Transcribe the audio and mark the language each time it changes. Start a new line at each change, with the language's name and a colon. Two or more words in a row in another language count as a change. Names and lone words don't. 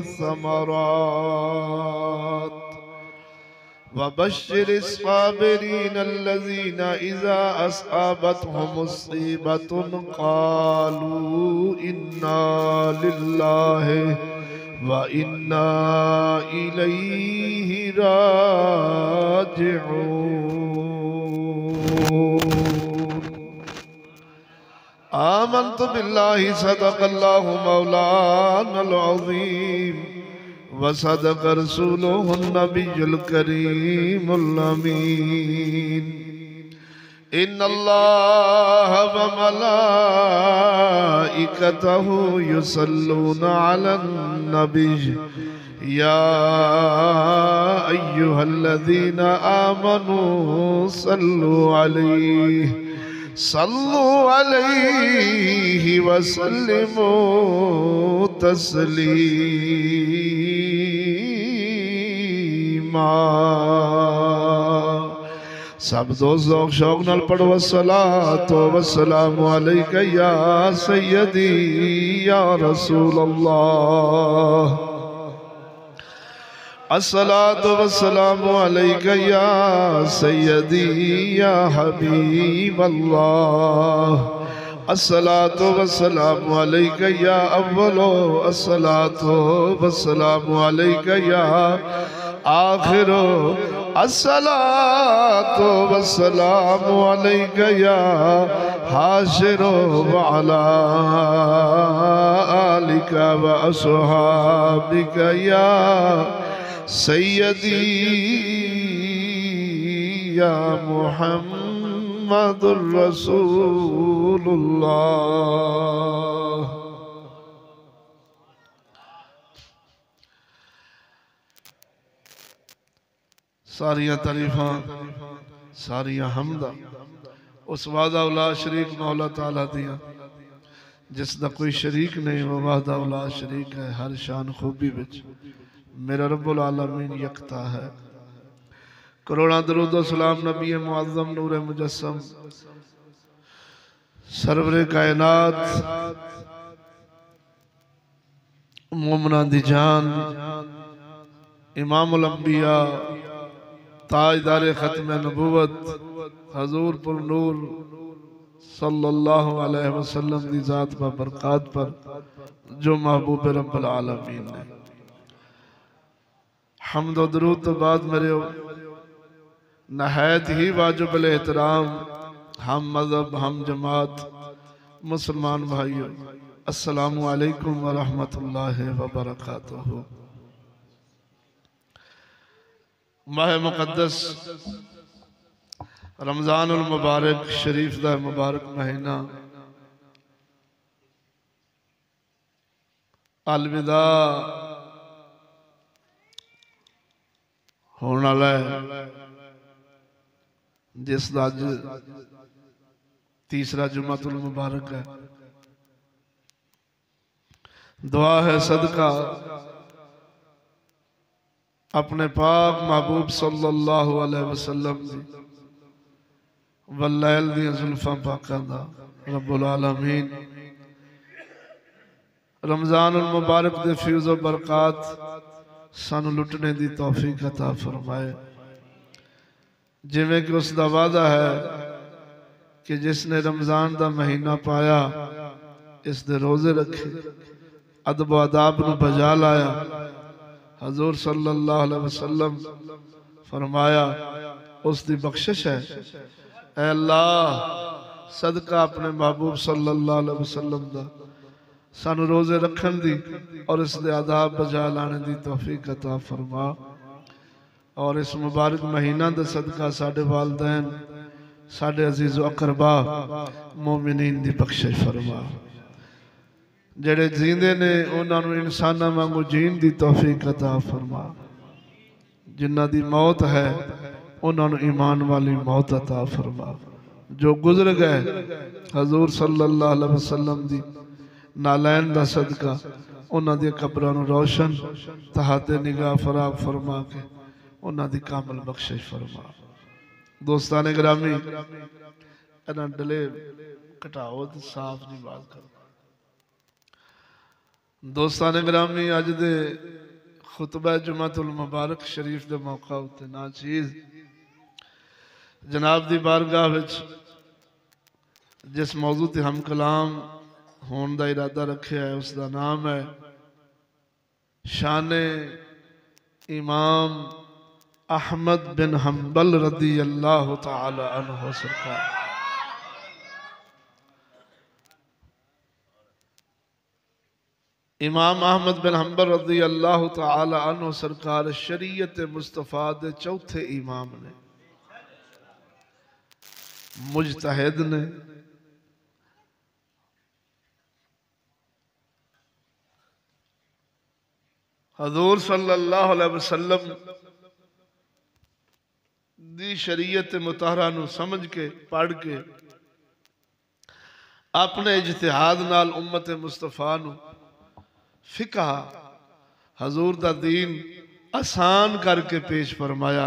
Arabic: والثمرات وبشر الصابرين الذين إذا أصابتهم مصيبة قالوا إنا لله وإنا إليه راجعون. آمنت بالله صدق الله مولانا العظيم وصدق رسوله النبي الكريم الأمين. إن الله وملائكته يصلون على النبي يا أيها الذين آمنوا صلوا عليه وسلموا تسليما.
Punjabi: سب دوست ذوق شوق نال پڑھو
Arabic: الصلاة والسلام عليك يا سيدي يا رسول الله. الصلاة والسلام عليك يا سيدي يا حبيب الله. الصلاة والسلام عليك يا أول الصلاة والسلام عليك يا آخر الصلاة والسلام عليك يا حاشر وعلى آلك وأصحابك يا سيدي يا محمد رسول الله.
Punjabi: ساریاں تعریفاں ساریاں حمداں اس
Arabic: وحده لا شريك
Punjabi: مولا تعالیٰ دیاں جس دا کوئی شریک نہیں. او
Arabic: وحده لا شريك
Punjabi: ہے ہر شان خوبی وچ میرا
Arabic: رب العالمين
Punjabi: یکتا ہے. کروڑاں درود و سلام نبی معظم نور مجسم سرور کائنات مومناں دی جان امام الانبیاء تاجدار ختم نبوت حضور پر نور
Arabic: صلى الله عليه وسلم
Punjabi: دی ذات پر برکات پر جو محبوب
Arabic: رب العالمين
Punjabi: نے حمد و درود توں بعد میرے نہایت ہی واجب احترام ہم مذہب ہم جماعت مسلمان بھائیو
Arabic: السلام عليكم ورحمة الله وبركاته.
Punjabi: ماہ مقدس رمضان المبارک شریف دا مبارک مہینہ الوداع ہونے والا ہے جس دا اج تیسرا جمعۃ المبارک ہے. دعا ہے صدقہ اپنے پاک محبوب
Arabic: صلى الله عليه وسلم
Punjabi: دی واللیل دی زلفاں پاکاں دا
Arabic: رب العالمين
Punjabi: رمضان المبارک دے فیوض و برکات سانوں لٹن دی توفیق عطا فرمائے. جیویں کہ اسکا وعدہ ہے کہ جسنے رمضان کا مہینہ پایا اس دے روزے رکھے، ادب آداب نوں بجا لایا. حضور
Arabic: صلى الله عليه وسلم
Punjabi: فرمایا اسکی بخشش ہے. اے اللہ صدقہ اپنے محبوب
Arabic: صلى الله عليه وسلم
Punjabi: دا سانوں روزے رکھن دی اور اس دے آداب بجا لانے دی توفیق عطا فرما. اور اس مبارک مہینہ دا صدقہ ساڈے والدین ساڈے عزیز اقربا مومنین دی بخشش فرما. جیہڑے جیندے نے انہوں نے انساناں وانگوں جین دی توفیق عطا فرما. جنہاں دی موت ہے انہوں نے ایمان والی موت عطا فرما. جو گزر گئے حضور
Arabic: صلى الله عليه وسلم
Punjabi: دی نعلین دا صدقہ انہاں دی قبراں نوں روشن تاحد نگاہ فراخ فرما کے انہاں دی کامل بخشش فرما. دوستانِ گرامی انہاں ڈلے گھٹاؤ تے صاف جی بات کرو. دوستانِ گرامی اج دے خطبہ جمعۃ المبارک شریف دے موقع اتے ناچیز جناب دی بارگاہ وچ جس موضوع تے ہم کلام ہونے کا ارادہ رکھے ہے اسکا نام ہے شان امام احمد بن حنبل
Arabic: رضي الله تعالى عنه
Punjabi: سرکار. امام احمد بن حنبل
Arabic: رضي الله تعالى عنه
Punjabi: سرکار شریعت مصطفیٰ دے چوتھے امام نے, مجتہد نے، حضور
Arabic: صلى الله عليه وسلم
Punjabi: دی شریعت مطہرہ نوں سمجھ کے پڑھ کے اپنے اجتہاد نال امت مصطفیٰ نوں فقہ حضور دا دین آسان کر کے پیش فرمایا.